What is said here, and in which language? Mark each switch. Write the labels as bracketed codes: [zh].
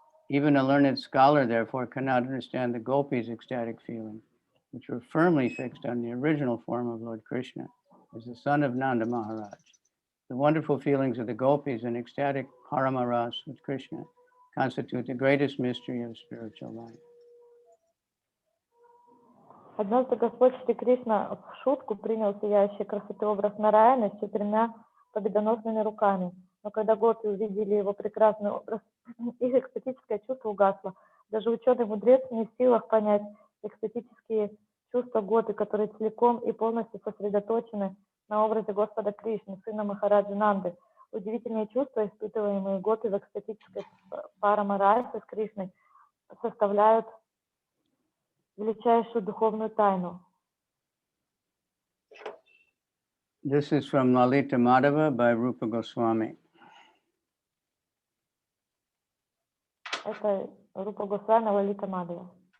[en] Even a learned scholar, therefore, cannot understand the gopis' ecstatic feelings, which were firmly fixed on the original form of Lord Krishna as the son of Nanda Maharaj. The wonderful feelings of the gopis and ecstatic paramaras with Krishna constitute the greatest mystery of spiritual life. [ru] Однажды Господь Шри Кришна в шутку принял сияющий красоты образ Нараяны с 4 победоносными руками. Но когда гопи увидели его прекрасный образ, их экстатическое чувство угасло. Даже ученый-мудрец не в силах понять экстатические чувства гопи, которые целиком и полностью сосредоточены на образе Господа Кришны, сына Махараджи Нанды. Удивительные чувства, испытываемые гопи в экстатической парамарасе с Кришной, составляют величайшую духовную тайну. [en] This is from Lalita Madhava by Rupa Goswami. [ru] Это Рупа Госвами, Лалита Мадхава.